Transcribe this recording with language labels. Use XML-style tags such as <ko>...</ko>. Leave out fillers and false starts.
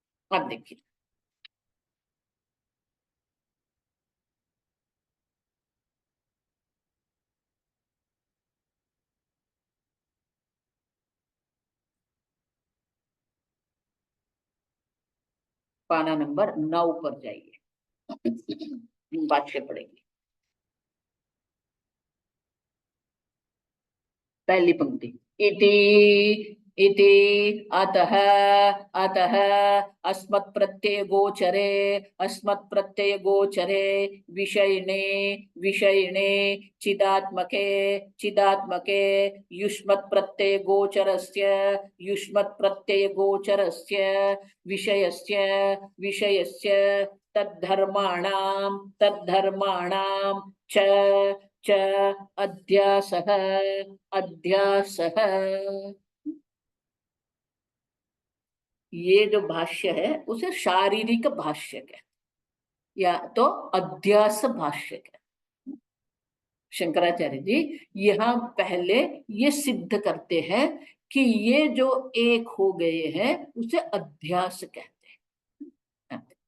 <hi>अब देखिए, पाना नंबर 9 पर जाइए, बात से पड़ेगी। पहली पंक्ति,</hi> <sa>इति इति अतः अतः अस्मत् प्रत्यय गोचरे, अस्मत् प्रत्यय गोचरे विषयिणे विषयिणे चिदात्मके चिदात्मके युष्मत् प्रत्यय गोचरस्य युष्मत् प्रत्यय गोचरस्य विषयस्य विषयस्य तद्धर्माणां तद्धर्माणां च च अध्यासः अध्यासः।</sa> <hi>ये जो भाष्य है उसे शारीरिक भाष्य कहते, या तो अध्यास भाष्य कहते। शंकराचार्य जी यहाँ पहले ये सिद्ध करते हैं कि ये जो एक हो गए हैं उसे अध्यास कहते हैं।</hi>